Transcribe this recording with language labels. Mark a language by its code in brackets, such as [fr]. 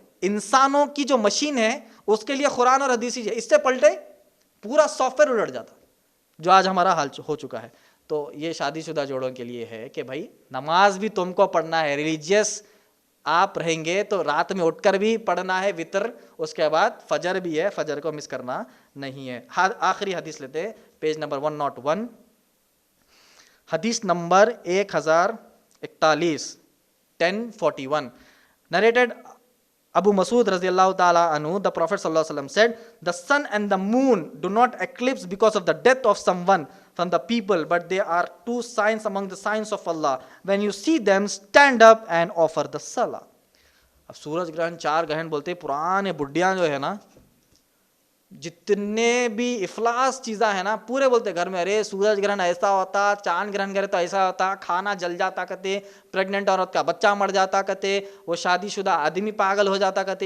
[hi] इंसानों की जो मशीन है उसके लिए कुरान और हदीस ही है, इससे पलटे पूरा सॉफ्टवेयर उलट जाता, जो आज हमारा हाल हो चुका है। तो ये शादीशुदा जोड़ों के लिए है कि भाई नमाज भी तुमको पढ़ना है, रिलीजियस आप रहेंगे तो रात में उठकर भी पढ़ना है वितर, उसके बाद फजर भी है, फजर को मिस करना नहीं है। आखिरी हदीस लेते हैं, पेज नंबर 101, हदीस number 1041, 1041, narrated [en] Abu Masud radhiyallahu ta'ala anhu, the Prophet sallallahu alaihi wasallam said, the sun and the moon do not eclipse because of the death of someone from the people, but they are two signs among the signs of Allah. When you see them, stand up and offer the salah. [hi] अब सूरज ग्रहण, चार ग्रहण बोलते हैं, पुराने बुढ़ियां जो है ना, जितने भी इफलास चीज़ा है ना, पूरे बोलते घर में, अरे सूरज ग्रहण ऐसा होता, चांद ग्रहण करे तो ऐसा होता, खाना जल जाता कहते, प्रेग्नेंट औरत का बच्चा मर जाता कहते, वो शादीशुदा आदमी पागल हो जाता कहते।